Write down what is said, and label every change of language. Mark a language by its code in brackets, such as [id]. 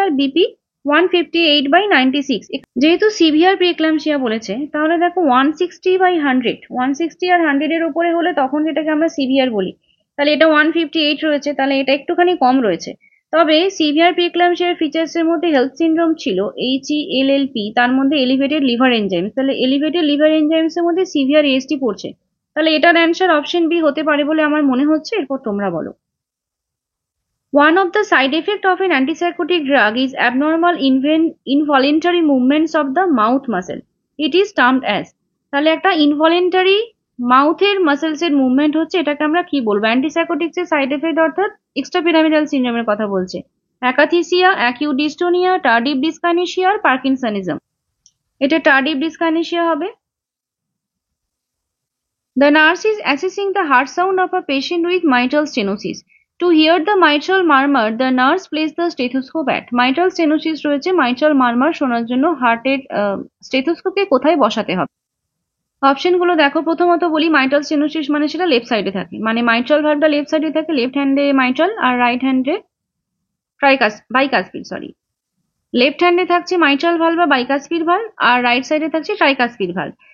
[bn] আর BP 158/96। যেহেতু severe প্রিএক্লাম্পসিয়া বলেছে, তাহলে দেখো 160/100, 160 আর 100 এর উপরে হলে তখন যেটাকে আমরা সিভিয়ার বলি, তাহলে এটা 158 রয়েছে, তাহলে এটা একটুখানি কম রয়েছে। তবে সিভিয়ার প্রিএক্লাম্পসিয়ার ফিচার্স এর মধ্যে হেলথ সিনড্রোম ছিল HELLP, তার মধ্যে এলিভেটেড লিভার এনজাইমস, তাহলে এলিভেটেড লিভার এনজাইমস এর মধ্যে সিভিয়ার এএসটি পড়ছে, তাহলে এটার অ্যান্সার অপশন বি হতে পারে বলে আমার মনে হচ্ছে। এরপর তোমরা বলো। [en] One of the side effects of an antipsychotic drug is abnormal involuntary movements of the mouth muscle. It is termed as, [bn] তাহলে একটা ইনভলেন্টারি মাউথের মাসেলস এর মুভমেন্ট হচ্ছে, এটাকে আমরা কি বলবো? অ্যান্টিসাইকোটিক্স এর সাইড এফেক্ট অর্থাৎ এক্সট্রাপিরামিডাল সিনড্রোমের কথা বলছে। [en] Akathisia, acute dystonia, tardive dyskinesia আর parkinsonism. [bn] এটা টার্ডিভ ডিসকাইনেসিয়া হবে। [en] The nurse is assessing the heart sound of a patient with mitral stenosis. To hear the mitral murmur, the nurse places the stethoscope at. [bn] Mitral stenosis রয়েছে, mitral murmur শোনার জন্য হার্টের স্টেথোস্কোপকে কোথায় বসাতে হবে? অপশনগুলো দেখো। প্রথমত বলি, মাইট্রাল স্টেনোসিস মানে সেটা লেফট সাইডে থাকে, মানে মাইট্রাল ভালভটা লেফট সাইডে থাকে, লেফট হ্যান্ডে মাইট্রাল আর রাইট হ্যান্ডে বাইকাসপিড, সরি, লেফট হ্যান্ডে থাকছে মাইট্রাল ভালভ বা বাইকাসপিড ভালভ, আর রাইট সাইডে থাকছে ট্রাইকাসপিড ভালভ।